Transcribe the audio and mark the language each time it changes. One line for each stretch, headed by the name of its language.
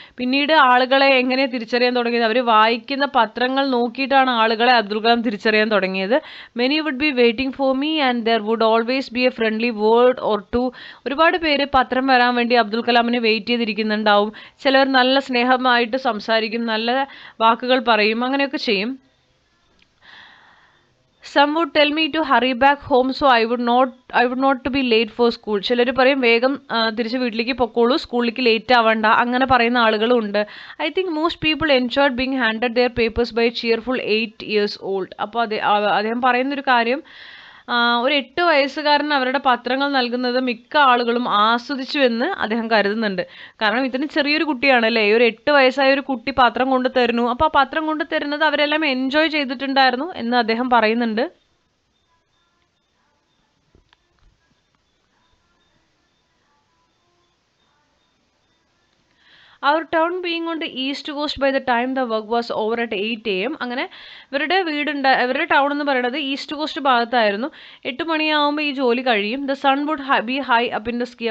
Malayalam: പിന്നീട് ആളുകളെ എങ്ങനെ തിരിച്ചറിയാൻ തുടങ്ങിയത്, അവർ വായിക്കുന്ന പത്രങ്ങൾ നോക്കിയിട്ടാണ് ആളുകളെ അബ്ദുൽ കലാം തിരിച്ചറിയാൻ തുടങ്ങിയത്.
English: Many would be waiting for me and there would always be a friendly word or two.
Malayalam: ഒരുപാട് പേര് പത്രം വരാൻ വേണ്ടി അബ്ദുൽ കലാമിനെ വെയിറ്റ് ചെയ്തിരിക്കുന്നുണ്ടാവും. ചിലർ നല്ല സ്നേഹമായിട്ട് സംസാരിക്കും, നല്ല വാക്കുകൾ പറയും, അങ്ങനെയൊക്കെ ചെയ്യും.
English: Some would tell me to hurry back home so I would not to be late for school.
Malayalam: ചിലർ പറയും വേഗം തിരിച്ച് വീട്ടിലേക്ക് പൊക്കോളൂ, സ്കൂളിലേക്ക് ലേറ്റ് ആവണ്ട, അങ്ങനെ പറയുന്ന ആളുകളും ഉണ്ട്.
English: I think most people enjoyed being handed their papers by a cheerful 8 years old.
Malayalam: അപ്പോൾ അദ്ദേഹം പറയുന്നൊരു കാര്യം, ഒരു 8 വയസ്സുകാരൻ അവരുടെ പത്രങ്ങൾ നൽകുന്നത് മിക്ക ആളുകളും ആസ്വദിച്ചു എന്ന് അദ്ദേഹം കരുതുന്നുണ്ട്. കാരണം ഇത്രയും ചെറിയൊരു കുട്ടിയാണല്ലേ, ഒരു 8 വയസ്സായ ഒരു കുട്ടി പത്രം കൊണ്ടു തരുന്നു. അപ്പോൾ ആ പത്രം കൊണ്ടു തരുന്നത് അവരെല്ലാം എൻജോയ് ചെയ്തിട്ടുണ്ടായിരുന്നു എന്ന് അദ്ദേഹം പറയുന്നുണ്ട്.
English: Our town being on the east coast by the time the work was over at 8 AM.
Malayalam: അങ്ങനെ ഇവരുടെ ടൗൺ എന്ന് പറയുന്നത് ഈസ്റ്റ് കോസ്റ്റ് ഭാഗത്തായിരുന്നു. 8 മണിയാകുമ്പോൾ ഈ ജോലി കഴിയും.
English: The sun would be high up in the sky.